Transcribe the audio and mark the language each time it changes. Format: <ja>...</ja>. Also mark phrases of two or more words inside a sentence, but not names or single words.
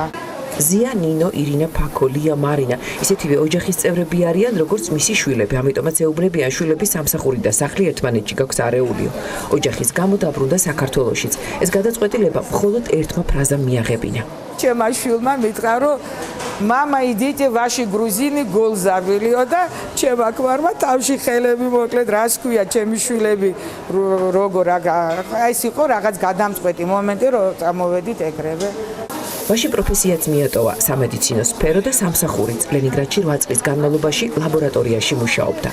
<ka>ზია, ნინო, ირინა, ფაქო, ლია, მარინა, ისეთივე ოჯახის წევრები არიან, როგორც მისი შვილები, ამიტომაც ეუბნებიან შვილების სამსახური და სახლი ერთმანეთში გაქვს არეულიო. ოჯახის გამო დაბრუნდა საქართველოშიც. ეს გადაწყვეტილება მხოლოდ ერთმა ფრაზამ მიაღებინა. ჩემმა შვილმა მითხრა რომ</ka> <ru>мама идите ваши грузины гол забилио</ru> <ka>და ჩემმა ქმარმა თავში ხელები მოკლედ რას ქვია ჩემი შვილები როგორ ეს იყო რაღაც გადამწყვეტი მომენტი რომ წამოვედით ეგრევე. მაშინ პროფესიაც მიატოვა სამედიცინო სფერო და სამსახურიც. ლენინგრადში 8 წლის განმავლობაში ლაბორატორიაში მუშაობდა.</ka>